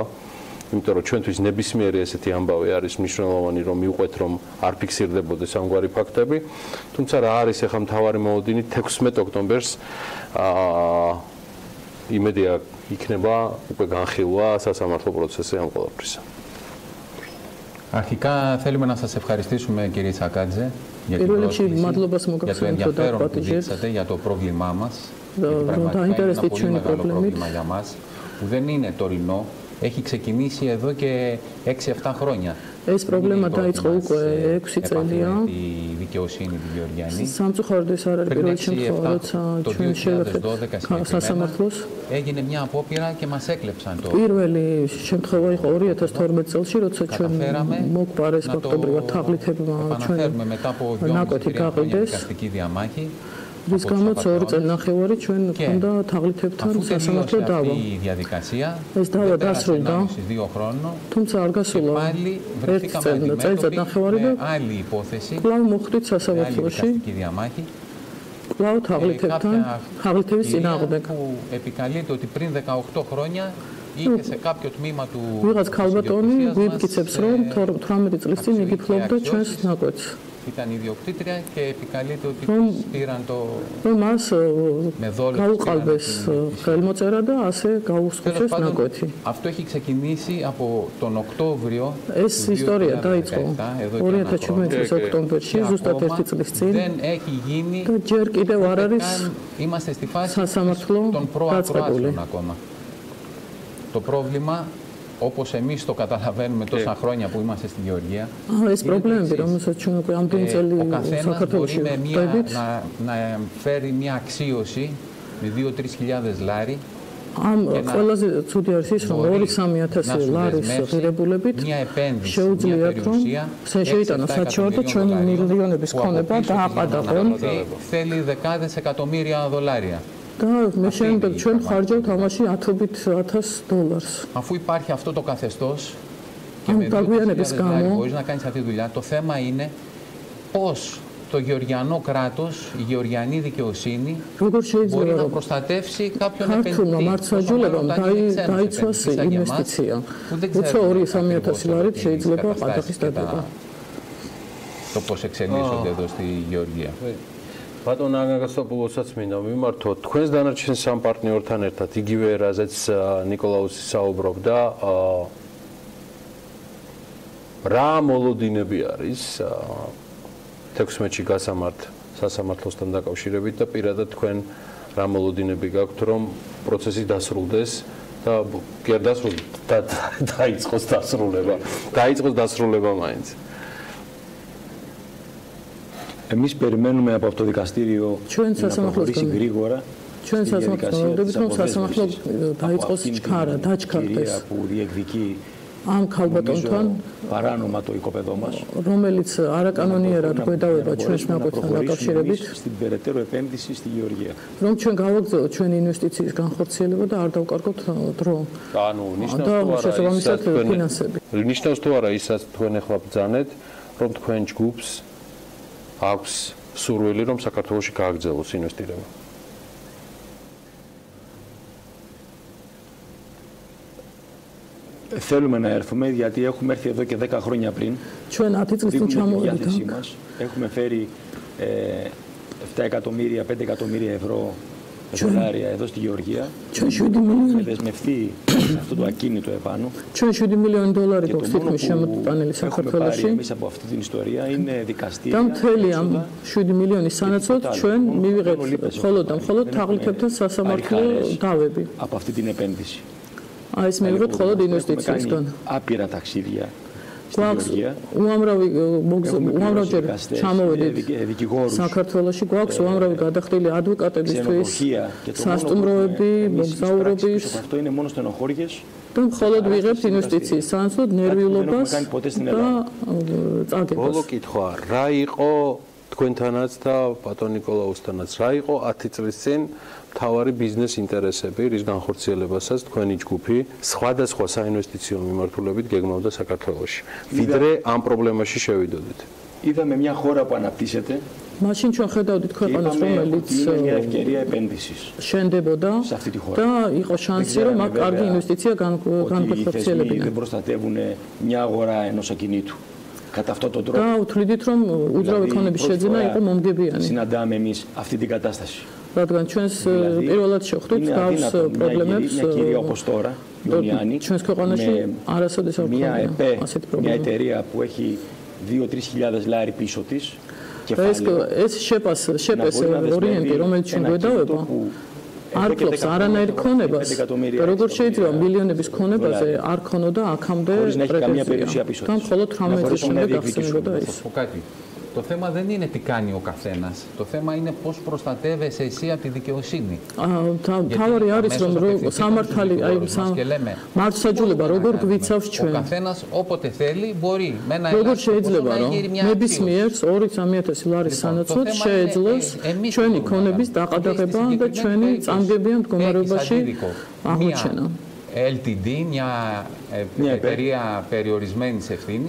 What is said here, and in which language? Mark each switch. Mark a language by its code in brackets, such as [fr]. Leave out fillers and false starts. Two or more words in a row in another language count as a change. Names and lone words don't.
[ka] იმიტომ რომ ჩვენთვის ნებისმიერი ესეთი ამბავი არის მნიშვნელოვანი, რომ მივყვეთ, რომ არ ფიქსირდებოდეს ამგვარი ფაქტები. თუმცა რა არის ახლა მთავარი მოლოდინი 16 ოქტომბერს იმედია იქნება უკვე განხილვა სასამართლო პროცესი ამ ყველაფრისა. [el] Αρχικά θέλουμε να σας ευχαριστήσουμε κύριε Τσακάτζε για το δείξατε για το πρόβλημά μας. Πραγματικά είναι ένα πολύ μεγάλο πρόβλημα για μας που δεν είναι τωρινό. Έχει ξεκινήσει εδώ και 6-7 χρόνια. [ka] ეს პრობლემა დაიწყო უკვე 6 წელია. [el] Τη δικαιοσύνη τη Γεωργιανή. [ka] სამწუხაროდ არ არის პირველი შემთხვევა, როცა ჩვენ შევეხეთ სასამართლოს. [el] Έγινε μια απόπειρα και μας έκλεψαν το. [ka] პირველი შემთხვევა იყო 2012 წელში, როცა ჩვენ მოგვარეს ოქტომბერში თაღლითებმა ჩვენ ნაკვეთი გაყიდეს. რის გამოც 2 წელნახევარი ჩვენ გვქონდა თაღლითებთან სასამართლო დავა. ეს დავა დასრულდა. თუმცა არ გასულა 1 წელნახევარი და კვლავ მოხვდით სასამართლოში. კვლავ თაღლითებთან, თაღლითების წინააღმდეგ. [el] Επικαλείται ότι πριν 18 χρόνια είχε σε κάποιο τμήμα του. [ka] ვიღაც ქალბატონი გვიფიქრებს, რომ 18 წლის წინ იგი ფლობდა ჩვენს ნაკვეთს. [el] Ήταν ιδιοκτήτρια και επικαλείται ότι πήραν το. [ka] Μας გაუყალბეს ხელმოწერა და ასე გაუსხოცეს ნაკვეთი. [el] Αυτό έχει ξεκινήσει από τον Οκτώβριο. [ka] ეს ისტორია დაიწყო 2017 წლის ოქტომბერში, ზუსტად 1 წლის წინ. [el] Δεν έχει γίνει. [ka] და ჯერ კიდევ არ არის. [el] Είμαστε στη φάση των προακροάσεων ακόμα. Το πρόβλημα, όπως εμείς το καταλαβαίνουμε τόσα χρόνια που είμαστε στη Γεωργία, ο καθένας μπορεί να φέρει μια αξίωση με 2-3 χιλιάδες λάρι [ka] ამ ყველაზე ცუდი არის ის, რომ 2-3000 ლარის ღირებულებით შეუძლიათ, რომ შეიტანო საჩივარ და ჩვენ მილიონების ქონება დააყადაღონ. [el] Θέλει δεκάδες εκατομμύρια δολάρια. [ka] და მე შემდეგ ჩვენ ხარჯავთ ამაში 10.000 დოლარს. [el] Αφού υπάρχει αυτό το καθεστώς και με 2.000 δολάρια μπορείς να κάνεις αυτή τη δουλειά, το θέμα είναι πώς το γεωργιανό κράτος, η γεωργιανή δικαιοσύνη μπορεί να προστατεύσει κάποιον επενδυτή. [ka] დაიცვას ინვესტიცია. უცხო 2-3000 ლარით შეიძლება ყადაღის დადება. [el] Το πώς εξελίσσονται εδώ στη Γεωργία. [ka] ბატონ აგაგასოპულოსაც მინდა მიმართო თქვენს დანარჩენ სამ პარტნიორთან ერთად იგივე რაზეც ნიკოლაუსი საუბრობდა რა მოლოდინები არის 16-ში გასამართ სასამართლოსთან დაკავშირებით და პირადად თქვენ რა მოლოდინები გაქვთ რომ პროცესი დასრულდეს და კი არ დასრულდეს და დაიწყოს დასრულება მაინც [el] Εμείς περιμένουμε από αυτό το δικαστήριο να προχωρήσει γρήγορα. [ka] Ჩვენ სასამართლოებით რომ სასამართლო დაიწყოს დაჩქარდეს [el] που διεκδικεί [ka] ამ ქალბატონთან [el] παράνομα το οικοπεδό μας. [ka] რომელიც არაკანონიერად გვედავება ჩვენს ნაკვეთთან დაკავშირებით [el] στην περαιτέρω επένδυση στη Γεωργία. [ka] რომ ჩვენ გავაგრძელოთ ჩვენი ინვესტიციის განხორციელება და არ დავკარგოთ დრო. ანუ ნიშნავს თუ არა ისაც თქვენ ახლა ბრძანეთ რომ თქვენ ჯგუფს აქვს სურვილი რომ საქართველოში გააგრძელოს ინვესტირება. [el] Θέλουμε να έρθουμε γιατί έχουμε έρθει εδώ και 10 χρόνια πριν. [ka] Ჩვენ 10 წლის წინ ჩამოვედით. [el] Έχουμε φέρει 7 εκατομμύρια, 5 εκατομμύρια ευρώ δολάρια εδώ στη Γεωργία. Έχουμε δεσμευτεί σε αυτό το ακίνητο επάνω. [ka] Ჩვენ 7 მილიონი δολარი გვაქვს თითქმის შემოტანილი საქართველოში. [el] Εμείς από αυτή την ιστορία είναι δικαστήρια. [ka] და მთელი ამ 7 მილიონის სანაცვლოდ ჩვენ მივიღეთ მხოლოდ და მხოლოდ თაღლითებთან სასამართლო დავები. [el] Από αυτή την επένδυση. [ka] Აი ეს მივიღეთ მხოლოდ ინვესტიციისგან. [el] Άπειρα ταξίδια. [ka] გვაქვს უამრავჯერ ჩამოვედით საქართველოში, გვაქვს უამრავი გადახდილი ადვოკატებისთვის, სასტუმროები, მოგზაურობის. [el] Αυτό είναι μόνο στενοχώριες. [ka] და მხოლოდ ვიღებთ ინვესტიციის სანაცვლოდ ნერვიულობას და წაგებას. ბოლო კითხვა, რა იყო თქვენთანაც და ბატონ ნიკოლაუსთანაც, რა იყო 10 წლის წინ მთავარი ბიზნეს ინტერესები, რის განხორციელებასაც თქვენი ჯგუფი სხვადასხვა საინვესტიციო მიმართულებით გეგმავდა საქართველოში. ვიდრე ამ პრობლემაში შევიდოდით. [el] Είδαμε μια χώρα που αναπτύσσεται. [ka] მაშინ ჩვენ ხედავდით ქვეყანას, რომელიც შენდებოდა და იყო შანსი, რომ აქ კარგი ინვესტიცია განხორციელებინა. [el] Δεν προστατεύουν μια αγορά ενός ακινήτου. Κατά αυτόν τον τρόπο. [ka] და უთვლიდით, რომ უძრავი ქონების შეძენა იყო მომგებიანი. [el] Συναντάμε εμείς αυτή την κατάσταση. [ka] რადგან ჩვენს პირველად შევხვდით გავს პრობლემებს ჩვენს ქვეყანაში არასოდეს არ [el] μια εταιρεία που έχει 2-3 χιλιάδες λάρι πίσω της. [ka] ეს შეპეს ორიენტი, რომელიც ჩვენ გვედავება, არ ფლობს არანაირ ქონებას და როგორ შეიძლება მილიონების ქონებაზე არ ქონოდა აქამდე პრეტენზია და მხოლოდ 18 წლის შემდეგ ახსენებოდა ეს. [el] Το θέμα δεν είναι τι κάνει ο καθένας. Το θέμα είναι πώς προστατεύεσαι εσύ από τη δικαιοσύνη. [ka] თავარი არის რომ სამართალი აი მართლმსაჯულება როგორ გვიცავს ჩვენ. [el] Ο καθένας όποτε θέλει μπορεί με ένα [ka] როგორ შეიძლება რომ ნებისმიერ 2-3000 ლარის სანაცვლოდ შეეძლოს ჩვენი ქონების დაყადაღება და ჩვენი წამგებიან მდგომარეობაში აღმოჩენა. [el] LTD, μια εταιρεία περιορισμένης ευθύνης.